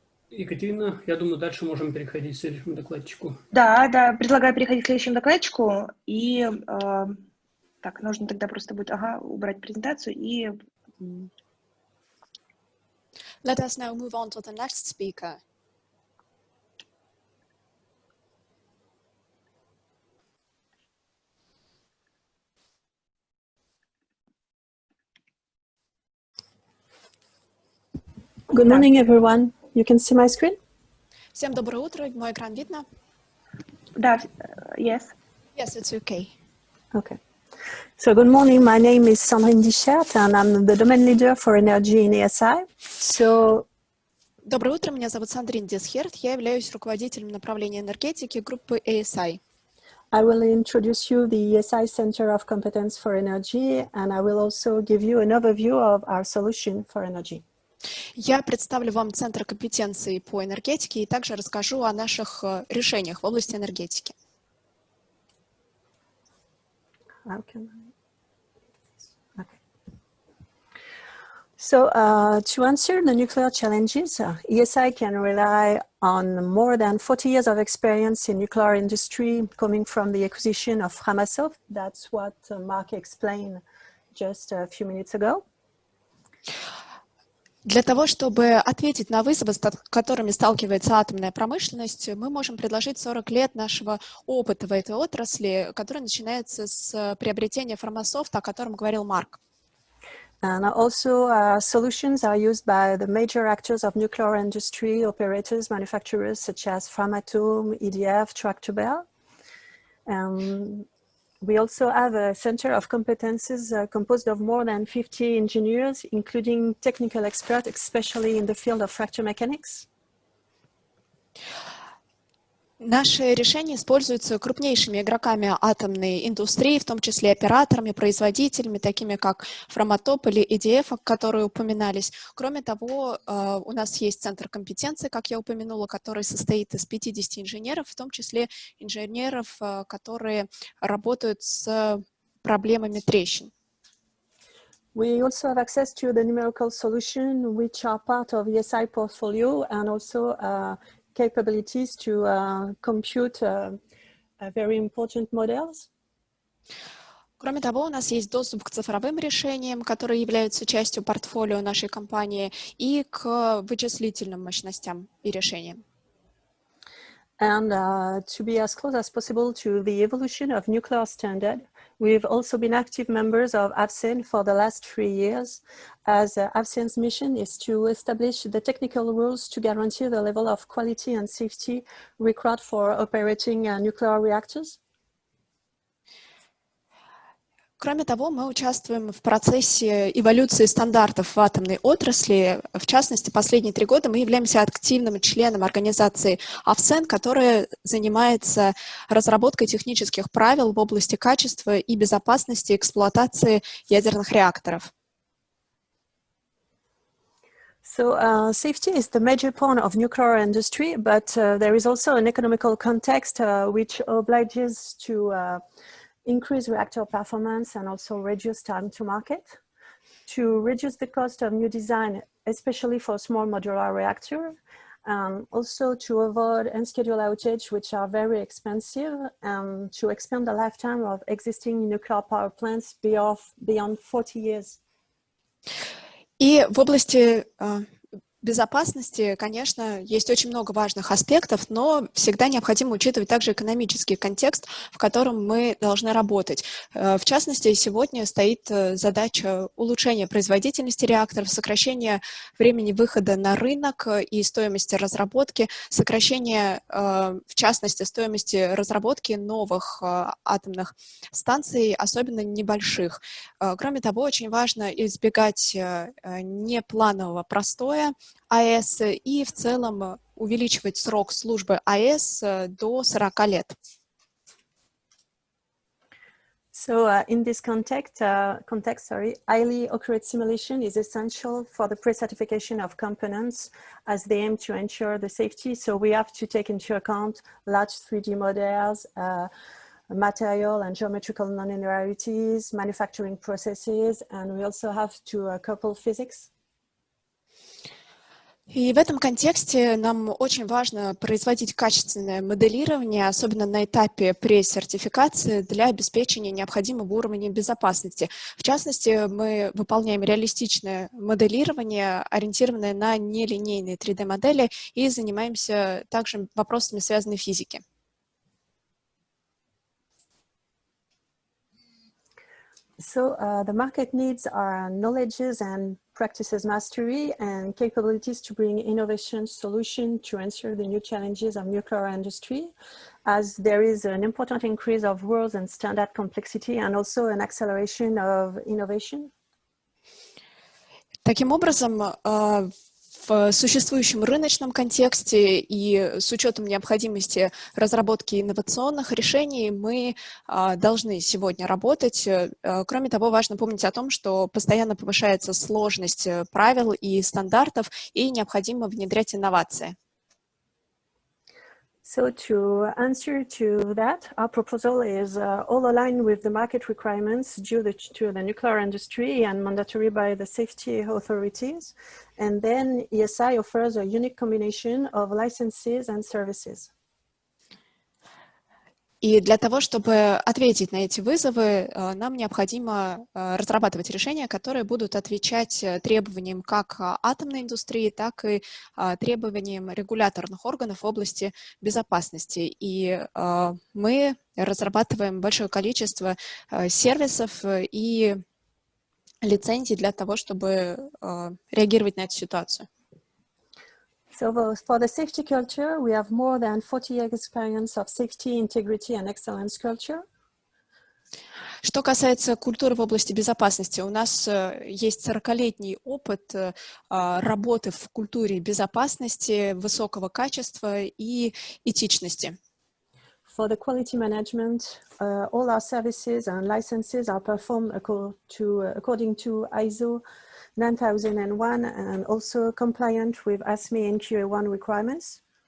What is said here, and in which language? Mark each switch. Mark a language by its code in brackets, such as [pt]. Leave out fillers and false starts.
[ru] Екатерина, я думаю, дальше можем переходить к следующему докладчику. Да, предлагаю переходить к следующему докладчику. И так, нужно тогда просто будет убрать презентацию и... [en] Let us now move on to the next speaker. Good morning, everyone. You can see my screen? [ru] Всем доброе утро. Мой экран видно? Да, [en] yes. Yes, it's okay. Okay. So good morning. My name is Sandrine Dichert, and I'm the domain leader for energy in ESI. So [ru] Доброе утро. Меня зовут Сандрин Десхерт. Я являюсь руководителем направления энергетики группы ESI. [en] I will introduce you the ESI Center of Competence for Energy, and I will also give you an overview of our solution for energy. [ru] Я представлю вам Центр компетенции по энергетике и также расскажу о наших решениях в области энергетики. [en] Okay. So to answer the nuclear challenges, ESI can rely on more than 40 years of experience in nuclear industry coming from the acquisition of Framasoft. That's what Mark explained just a few minutes ago. [ru] Для того, чтобы ответить на вызовы, с которыми сталкивается атомная промышленность, мы можем предложить 40 лет нашего опыта в этой отрасли, который начинается с приобретения Framasoft, о котором говорил Марк. [en] And also solutions are used by the major actors of nuclear industry, operators, manufacturers such as Framatome, EDF, Tractobel. We also have a center of competences composed of more than 50 engineers, including technical experts, especially in the field of fracture mechanics. [ru] Наши решения используются крупнейшими игроками атомной индустрии, в том числе операторами, производителями, такими как Framatome или EDF, которые упоминались. Кроме того, у нас есть центр компетенции, как я упомянула, который состоит из 50 инженеров, в том числе инженеров, которые работают с проблемами трещин. [en] We also have access to the numerical solution, which are part of ESI portfolio, and also capabilities to compute very important models. [ru] Кроме того, у нас есть доступ к цифровым решениям, которые являются частью портфолио нашей компании, и к вычислительным мощностям и решениям. [en] And to be as close as possible to the evolution of nuclear standard, we've also been active members of AFCEN for the last 3 years, as AFCEN's mission is to establish the technical rules to guarantee the level of quality and safety required for operating nuclear reactors. [ru] Кроме того, мы участвуем в процессе эволюции стандартов в атомной отрасли. В частности, последние 3 года мы являемся активным членом организации AFCEN, которая занимается разработкой технических правил в области качества и безопасности эксплуатации ядерных реакторов. [en] So safety is the major point of nuclear industry, but there is also an economical context which obliges to increase reactor performance and also reduce time to market. To reduce the cost of new design, especially for small modular reactor, also to avoid unscheduled outage, which are very expensive, and to expand the lifetime of existing nuclear power plants beyond 40 years. [ru] И в области безопасности, конечно, есть очень много важных аспектов, но всегда необходимо учитывать также экономический контекст, в котором мы должны работать. В частности, сегодня стоит задача улучшения производительности реакторов, сокращения времени выхода на рынок и стоимости разработки, сокращения, в частности, стоимости разработки новых атомных станций, особенно небольших. Кроме того, очень важно избегать непланового простоя АЭС и в целом увеличивать срок службы АЭС до 40 лет. [en] So in this context, highly accurate simulation is essential for the pre-certification of components as they aim to ensure the safety. So we have to take into account large 3D models, material and geometrical nonlinearities, manufacturing processes, and we also have to couple physics. [ru] И в этом контексте нам очень важно производить качественное моделирование, особенно на этапе пресертификации, для обеспечения необходимого уровня безопасности. В частности, мы выполняем реалистичное моделирование, ориентированное на нелинейные 3D-модели, и занимаемся также вопросами связанной физики. [en] So the market needs are knowledges and practices mastery and capabilities to bring innovation solution to answer the new challenges of nuclear industry, as there is an important increase of rules and standard complexity and also an acceleration of innovation. [ru] Таким образом, в существующем рыночном контексте и с учетом необходимости разработки инновационных решений мы должны сегодня работать. Кроме того, важно помнить о том, что постоянно повышается сложность правил и стандартов, и необходимо внедрять инновации. [en] So to answer to that, our proposal is all aligned with the market requirements due to the nuclear industry and mandatory by the safety authorities. And then ESI offers a unique combination of licenses and services. [ru] И для того, чтобы ответить на эти вызовы, нам необходимо разрабатывать решения, которые будут отвечать требованиям как атомной индустрии, так и требованиям регуляторных органов в области безопасности. И мы разрабатываем большое количество сервисов и лицензий для того, чтобы реагировать на эту ситуацию. [en] So for the safety culture, we have more than 40 years experience of safety, integrity and excellence culture. [ru] Что касается культуры в области безопасности, у нас есть 40-летний опыт работы в культуре безопасности, высокого качества и этичности. [en] For the quality management, all our services and licenses are performed according to ISO 9001 and also compliant with ASME and QA1 requirements.